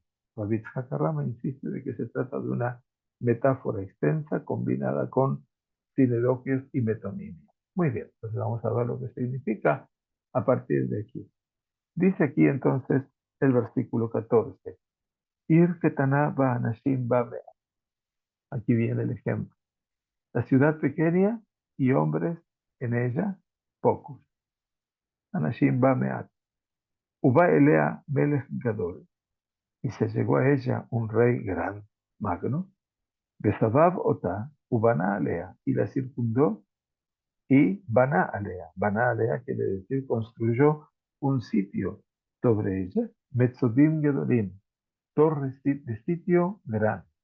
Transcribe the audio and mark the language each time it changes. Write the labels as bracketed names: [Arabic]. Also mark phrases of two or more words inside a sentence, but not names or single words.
[Spanish] Rabbi Hakarama insiste de que se trata de una metáfora extensa combinada con siloquios y metonimia. Muy bien, entonces vamos a ver lo que significa a partir de aquí. Dice aquí entonces el versículo 14. [Hebrew] עיר קטנה ואנשים בה מעט. Aquí viene el ejemplo. [Spanish] La ciudad pequeña y hombres en ella pocos. [Hebrew] אנשים בה מעט ובא אליה מלך גדול. [Spanish] Y se llegó a ella un rey gran, magno. [Hebrew] וסבב אתה ובנה עליה. [Spanish] Y la circundó y [Hebrew] בנה עליה. בנה עליה [Spanish] quiere decir construyó un sitio sobre ella. [Hebrew] מצודים גדולים. [Spanish] Torres de sitio grande.